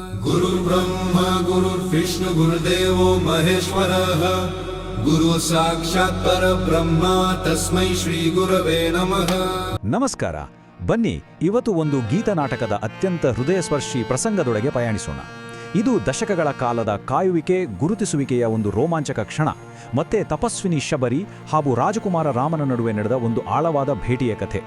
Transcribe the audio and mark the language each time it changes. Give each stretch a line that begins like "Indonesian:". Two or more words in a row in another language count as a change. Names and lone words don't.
Sanskrit: गुरुर्ब्रह्मा गुरुर्विष्णु गुरुदेवो महेश्वरः गुरु साक्षात् परब्रह्म तस्मै ಶ್ರೀ ಗುರವೇ ನಮಃ.
Kannada: ನಮಸ್ಕಾರ. ಬನ್ನಿ, ಇವತ್ತು ಒಂದು ಗೀತನಾಟಕದ ಅತ್ಯಂತ ಹೃದಯಸ್ಪರ್ಶಿ ಪ್ರಸಂಗದೊಳಗೆ ಪಯಣಿಸೋಣ. ಇದು ದಶಕಗಳ ಕಾಲದ ಕಾಯುವಿಕೆ, ಗುರುತಿಸುವಿಕೆಯ ಒಂದು ರೋಮಾಂಚಕ ಕ್ಷಣ. ಮತ್ತೆ ತಪಸ್ವಿನಿ ಶಬರಿ ಹಾಗೂ ರಾಜಕುಮಾರ ರಾಮನ ನಡುವೆ ನಡೆದ ಒಂದು ಆಳವಾದ ಭೇಟಿಯ ಕಥೆ.